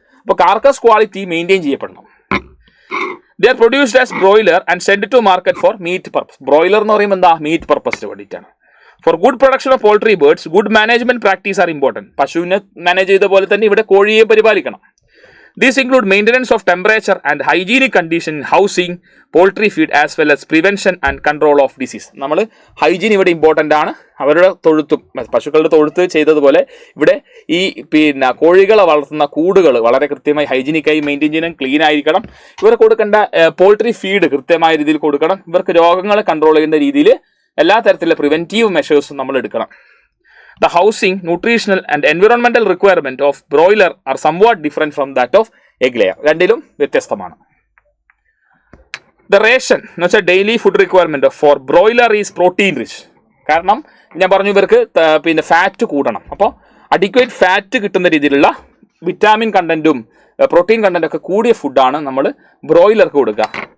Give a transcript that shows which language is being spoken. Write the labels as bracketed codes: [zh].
[ml] അപ്പോൾ carcass quality maintain ചെയ്യപ്പെടണം. [en] They are produced as broiler and send to market for meat purpose. [ml] Broiler എന്ന് പറയുമ്പോൾ എന്താ, meet പർപ്പസിന് വേണ്ടിയിട്ടാണ്. [en] For good production of poultry birds good management practice are important. [ml] പശുവിനെ manage ചെയ്ത പോലെ തന്നെ ഇവിടെ കോഴിയെ പരിപാലിക്കണം. [en] These include maintenance of temperature and hygienic condition in housing, poultry feed as well as prevention and control of disease. [ml] നമ്മൾ hygiene ഇവിടെ important ആണ്. അവരുടെ തൊഴുത്തും പശുക്കളുടെ തൊഴുത്ത് ചെയ്തതുപോലെ ഇവിടെ ഈ കോഴികളെ വളർത്തുന്ന കൂടുകൾ വളരെ കൃത്യമായി ഹൈജീനിക്കായി മെയിൻറ്റെയിൻ ചെയ്യണം, ക്ലീൻ ആയിരിക്കണം. ഇവർ കൊടുക്കേണ്ട പോൾട്രി ഫീഡ് കൃത്യമായ രീതിയിൽ കൊടുക്കണം. ഇവർക്ക് രോഗങ്ങളെ കൺട്രോൾ ചെയ്യുന്ന രീതിയിൽ എല്ലാ തരത്തിലുള്ള പ്രിവെൻറ്റീവ് മെഷേഴ്സും നമ്മൾ എടുക്കണം. [en] The housing, nutritional and environmental requirement of broiler are somewhat different from that of egg layer. [ml] രണ്ടിലും വ്യത്യസ്തമാണ്. [en] The ration [ml] എന്ന് വെച്ചാൽ [en] Daily food requirement for broiler is protein rich. [ml] കാരണം ഞാൻ പറഞ്ഞു ഇവർക്ക് ഫാറ്റ് കൂടണം. അപ്പോൾ അഡിക്വേറ്റ് ഫാറ്റ് കിട്ടുന്ന രീതിയിലുള്ള വിറ്റാമിൻ കണ്ടന്റും പ്രോട്ടീൻ കണ്ടന്റും ഒക്കെ കൂടിയ ഫുഡാണ് നമ്മൾ ബ്രോയിലർക്ക് കൊടുക്കുക.